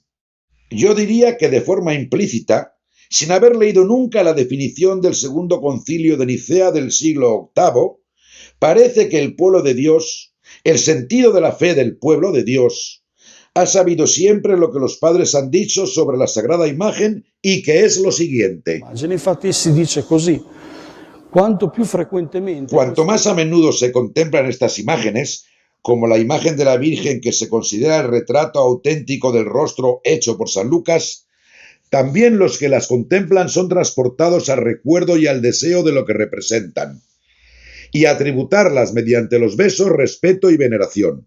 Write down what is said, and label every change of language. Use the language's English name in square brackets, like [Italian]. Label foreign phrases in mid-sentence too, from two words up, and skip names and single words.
[Spanish] Yo diría que de forma implícita, sin haber leído nunca la definición del Segundo Concilio de Nicea del siglo VIII, parece que el pueblo de Dios, el sentido de la fe del pueblo de Dios, ha sabido siempre lo que los padres han dicho sobre la sagrada imagen y que es lo siguiente. [Italian] Infatti si dice così, [Spanish] cuanto più frecuentemente... Cuanto más a menudo se contemplan estas imágenes, como la imagen de la Virgen que se considera el retrato auténtico del rostro hecho por San Lucas, también los que las contemplan son transportados al recuerdo y al deseo de lo que representan, y a tributarlas mediante los besos, respeto y veneración.